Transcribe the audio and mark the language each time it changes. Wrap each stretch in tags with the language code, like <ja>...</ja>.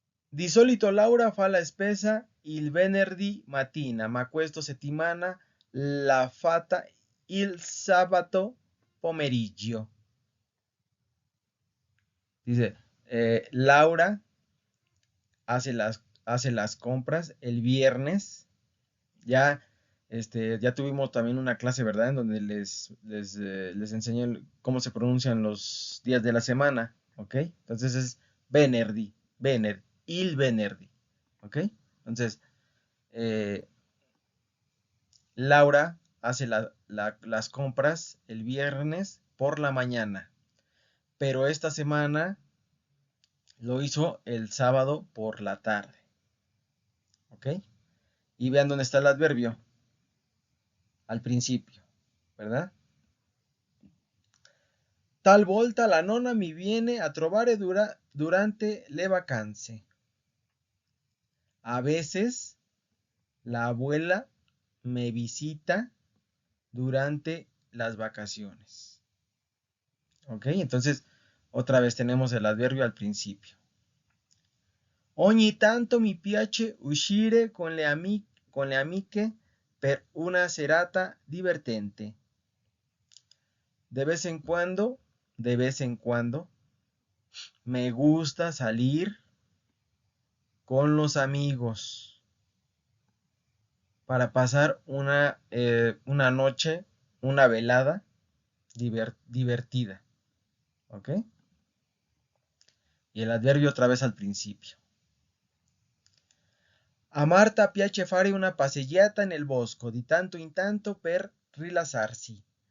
<it>Di solito Laura fa la spesa il venerdì mattina, ma questo settimana l'ha fatta il sabato pomeriggio.</it> <es>Dice, Laura hace las compras el viernes. Ya, ya tuvimos también una clase, ¿verdad? En donde les enseñé cómo se pronuncian los días de la semana, ¿ok? Entonces es venerdì, il venerdì, ¿ok? Entonces, eh, Laura hace las compras el viernes por la mañana, pero esta semana lo hizo el sábado por la tarde, ¿ok? Y vean dónde está el adverbio, al principio, ¿verdad?</es> <it>Talvolta la nonna mi viene a trovare durante le vacanze.</it> <es>A veces la abuela me visita durante las vacaciones. ¿Ok? Entonces, otra vez tenemos el adverbio al principio.</es> <it>Ogni tanto mi piace uscire con le amiche per una serata divertente.</it> <es>De vez en cuando, de vez en cuando, me gusta salir con los amigos para pasar una noche, una velada divertida. ¿Ok? Y el adverbio otra vez al principio.</es> <it>A Marta piace fare una passeggiata nel bosco di tanto in tanto per rilassarsi.</it>